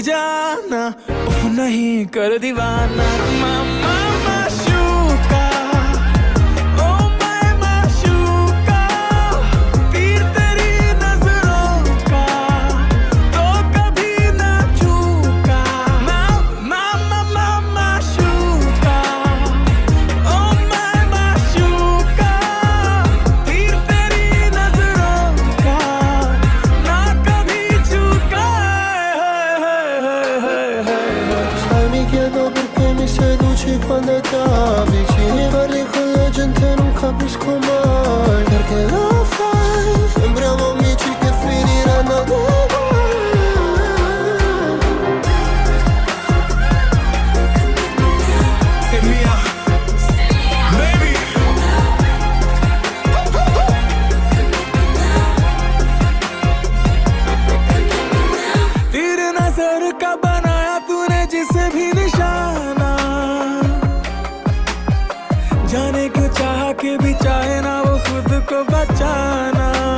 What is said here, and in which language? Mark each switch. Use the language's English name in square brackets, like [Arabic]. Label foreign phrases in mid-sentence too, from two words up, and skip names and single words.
[Hindi] जाना उफ नहीं कर दीवाना मामा माशूका ओ मैं माशूका तीर तेरी नजरों का तो कभी ना चूका मामा माशूका ओ मैं माशूका तीर तेरी नजरों का ना कभी चूका [Italian] Sai mi chiedo perché mi seduci quando ti avvicini e parli con la gente non capisco mai perché lo fai, sembriamo amici che finiranno nei guai. [English] Hit me up, baby. [Hindi] तीर नजर का बनाया तूने जिसे भी निशाना जाने क्यों चाह के भी चाहे ना वो खुद को बचाना